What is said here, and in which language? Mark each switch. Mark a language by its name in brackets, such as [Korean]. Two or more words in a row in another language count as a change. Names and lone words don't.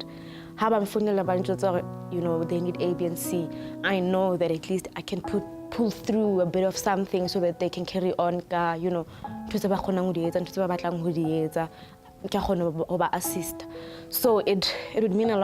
[Southern Sotho] Ha ba mfonela ba ntjotsa [English] you know they need A, B and C, I know that at least I can pull through a bit of something so that they can carry on ka, you know, [Southern Sotho] ntse ba khonang ho di etsa, ntse ba batlang ho di etsa, ke khone ho ba assist. [English] So it would mean a lot.